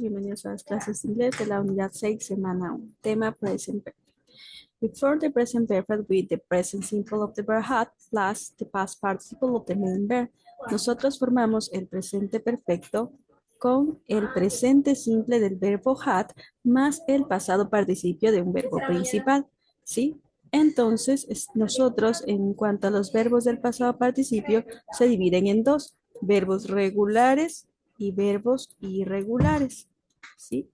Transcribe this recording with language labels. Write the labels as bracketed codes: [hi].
[es] Bienvenidos a las clases de inglés de la unidad 6, semana 1. Tema present perfect. [en] Before the present perfect with the present simple of the verb had plus the past participle of the main verb. [es] Nosotros formamos el presente perfecto con el presente simple del verbo had más el pasado participio de un verbo principal, ¿sí? Entonces, nosotros en cuanto a los verbos del pasado participio se dividen en dos, verbos regulares y verbos irregulares. ¿Sí?